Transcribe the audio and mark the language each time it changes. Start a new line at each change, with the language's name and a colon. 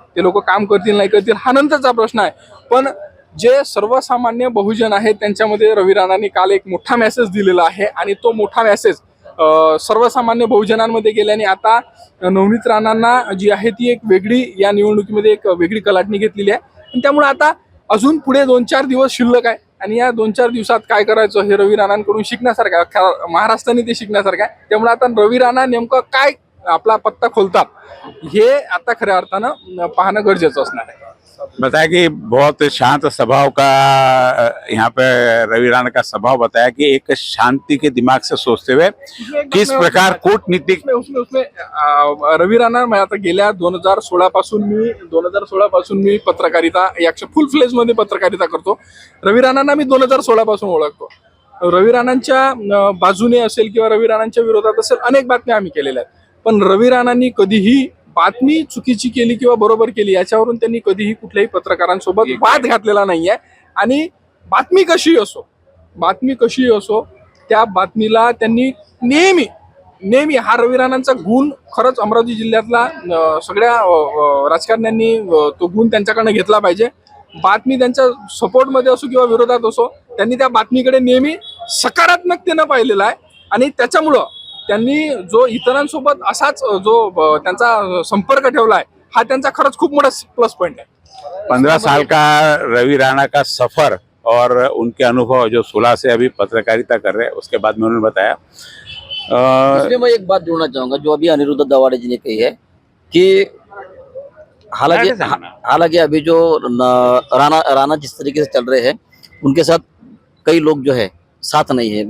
Marathi: ते लोक काम करतील नाही करतील हा नंतरचा प्रश्न आहे. पण जे सर्वसामान्य बहुजन आहेत त्यांच्यामध्ये रवी राणांनी काल एक मोठा मेसेज दिलेला आहे आणि तो मोठा मेसेज सर्वसामान्य बहुजनांमध्ये गेल्याने आता नवनीत राणांना जी आहे ती एक वेगळी या निवडणुकीमध्ये एक वेगळी कलाटणी घेतलेली आहे. आणि त्यामुळे आता अजून पुढे 2-4 दिवस शिल्लक आहे आणि या 2-4 दिवसात काय करायचं हे रवी राणांकडून शिकण्यासारखं आहे. महाराष्ट्राने ते शिकण्यासारखं आहे. त्यामुळे आता रवी राणा नेमकं काय आपला पत्ता खोलतात हे आता खऱ्या अर्थानं पाहणं गरजेचं असणार आहे.
Hindi: बताया कि बहुत शांत स्वभाव का यहाँ पे रवि राणा का स्वभाव बताया कि एक शांति के दिमाग से सोचते हुए किस प्रकार कूटनीतिक
Marathi: उसमें रवी राणा मैं आता गेल्या 2016 पासून मी पत्रकारिता फुल फ्लेज मध्ये पत्रकारिता करतो. रवी राणांना मी 2016 पासून ओळखतो. रवी राणांच्या बाजूने असेल किंवा रवी राणांच्या विरोधात असेल अनेक बातम्या आम्ही केलेल्या आहेत. पण रवी राणांनी कधीही बातमी चुकीची केली किंवा बरोबर केली याच्यावरून त्यांनी कधीही कुठल्याही पत्रकारांसोबत वाद घातलेला नाहीये. आणि बातमी कशीही असो त्या बातमीला त्यांनी नेहमी हा रवी राणांचा गुण खरंच अमरावती जिल्ह्यातला सगळ्या राजकारण्यांनी तो गुण त्यांच्याकडनं घेतला पाहिजे. बातमी त्यांच्या सपोर्टमध्ये असो किंवा विरोधात असो त्यांनी त्या बातमीकडे नेहमी सकारात्मकतेनं पाहिलेला आहे. आणि त्याच्यामुळं त्यांनी जो इतरांसोबत असाच जो त्यांचा संपर्क ठेवला आहे हा त्यांचा खरंच खूप मोठा प्लस पॉइंट है.
Hindi: 15 साल का रवि राणा का सफर और उनके अनुभव जो 16 से अभी पत्रकारिता कर रहे हैं उसके बाद में उन्होंने बताया इसमें मैं एक बात जोड़ना चाहूंगा जो अभी अनिरुद्ध दवाड़े जी ने कही है कि हालांकि अभी जो राणा जिस तरीके से चल रहे हैं उनके साथ कई लोग जो है साथ नहीं है.